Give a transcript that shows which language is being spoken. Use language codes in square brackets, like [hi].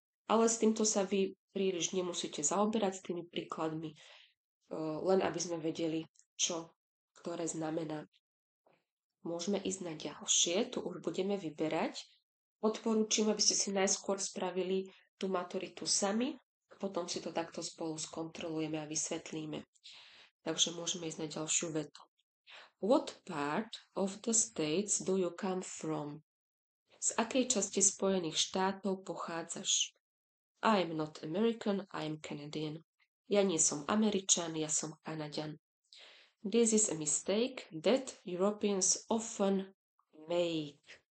[sk] Ale s týmto sa vy príliš nemusíte zaoberať s tými príkladmi, len aby sme vedeli, čo ktoré znamená. Môžeme ísť na ďalšie, tu už budeme vyberať. Odporúčam, aby ste si najskôr spravili tú maturitu sami, a potom si to takto spolu skontrolujeme a vysvetlíme. Takže môžeme ísť na ďalšiu vetu. [en] What part of the States do you come from? [sk] Z akej časti Spojených štátov pochádzaš? [en] I'm not American, I'm Canadian. [sk] Ja nie som Američan, ja som Kanaďan. [en] This is a mistake that Europeans often make.